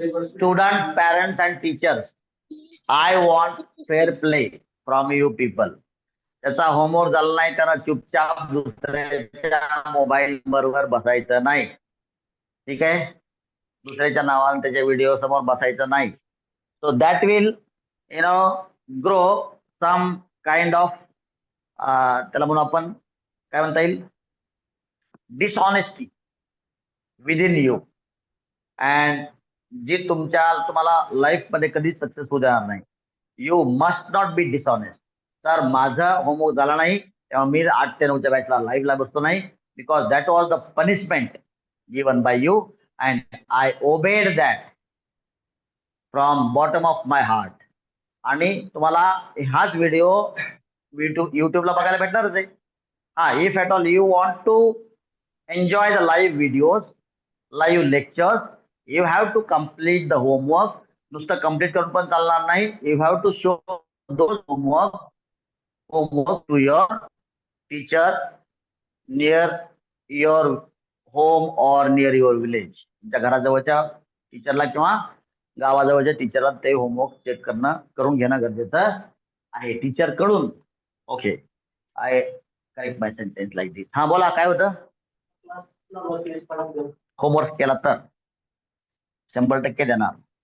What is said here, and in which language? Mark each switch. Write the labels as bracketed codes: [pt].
[en] Students, parents and teachers, I want fair play from you people. [mr] त्याचा homework झाला नाही त्याला चुपचाप दुसऱ्याच्या मोबाईल बरोबर बसायचं नाही. ठीक आहे? दुसऱ्याच्या नावाने त्याच्या व्हिडिओ समोर बसायचं नाही. [en] so that will grow some kind of, [mr] त्याला म्हणून आपण काय म्हणता येईल, [en] dishonesty within you, [mr] and G तुम्हाला लाईफ मध्ये कधी सक्सेसफुल देणार नाही. [en] You must not be dishonest. [mr] तर माझा होमवर्क झाला नाही तेव्हा मी 8 ते 9च्या बॅचला लाईव्हला बसतो नाही, [en] Because that was the punishment given by you and I obeyed that from bottom of my heart. [mr] आणि तुम्हाला हाच व्हिडिओ युट्यूबला बघायला भेटणारच आहे. [en] If at all you want to enjoy the live videos, live lectures, you have to complete the homework. [mr] नुसतं complete करून पण चालणार नाही. [en] You have to show those homework to your teacher near your home और near your village. [mr] तुमच्या घराजवळच्या टीचरला किंवा गावाजवळच्या टीचरला ते होमवर्क चेक करून घेणं गरजेचं आहे टीचर कडून. [en] Okay, I correct my sentence like this. [mr] बोला, काय होतं? होमवर्क केला तर 100% देणार.